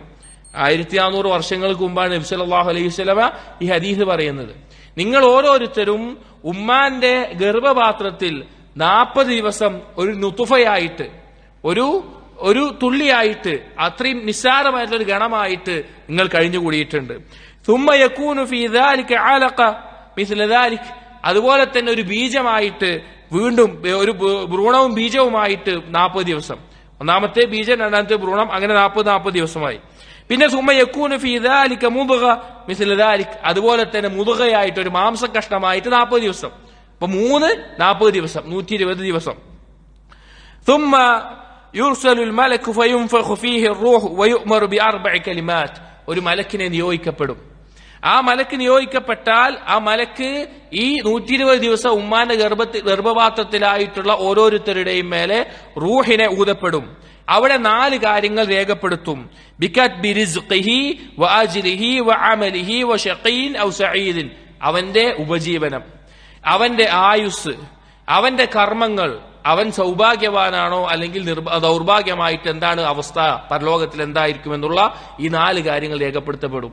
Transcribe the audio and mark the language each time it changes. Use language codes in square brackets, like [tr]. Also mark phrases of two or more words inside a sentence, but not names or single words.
[ml] 1400 വർഷങ്ങൾക്ക് മുമ്പാണ് നബി [ar] صلى الله عليه وسلم [ml] ഈ ഹദീസ് പറയുന്നത്. നിങ്ങൾ ഓരോരുത്തരും ഉമ്മാന്റെ ഗർഭപാത്രത്തിൽ 40 ദിവസം ഒരു നുത്ഫയായിട്ട്, ഒരു തുള്ളിയായിട്ട്, അത്രയും നിസ്സാരമായിട്ടുള്ള ഒരു ഗണമായിട്ട് നിങ്ങൾ കഴിഞ്ഞുകൂടിയിട്ടുണ്ട്. [ar] ثم يكون في ذلك علقة مثل ذلك, [ml] അതുപോലെ തന്നെ ഒരു ബീജമായിട്ട് വീണ്ടും ഒരു ഭ്രൂണവും ബീജവുമായിട്ട് 40 ദിവസം. ഒന്നാമത്തെ ബീജം, രണ്ടാമത്തെ ഭ്രൂണം, അങ്ങനെ 40 ദിവസമായി. [ar] പിന്നെ ثم يكون في ذلك مضغة مثل ذلك, [ml] അതുപോലെ തന്നെ മുദ്ഗയായിട്ട് ഒരു മാംസ കഷ്ണമായിട്ട് 40 ദിവസം. അപ്പൊ 40 ദിവസം, 120 ദിവസം. [ar] ثم يرسل الملك فينفخ فيه الروح ويؤمر ب4 كلمات, [ml] ഒരു മലക്കിനെ നിയോഗിക്കപ്പെടും. ആ മലക്ക് നിയോഗിക്കപ്പെട്ടാൽ ആ മലക്ക് ഈ 120 ദിവസം ഉമ്മാന്റെ ഗർഭപാത്രത്തിലായിട്ടുള്ള ഓരോരുത്തരുടെയും മേലെ റൂഹിനെ ഊതപ്പെടും. അവിടെ 4 കാര്യങ്ങൾ രേഖപ്പെടുത്തും. [ar] بكتب رزقه وأجله وعمله وشقي أو سعيد, [ml] അവന്റെ ഉപജീവനം, അവന്റെ ആയുസ്, അവന്റെ കർമ്മങ്ങൾ, അവൻ സൗഭാഗ്യവാനാണോ അല്ലെങ്കിൽ ദൗർഭാഗ്യമായിട്ട് എന്താണ് അവസ്ഥ, പരലോകത്തിൽ എന്തായിരിക്കും എന്നുള്ള ഈ 4 കാര്യങ്ങൾ രേഖപ്പെടുത്തപ്പെടും.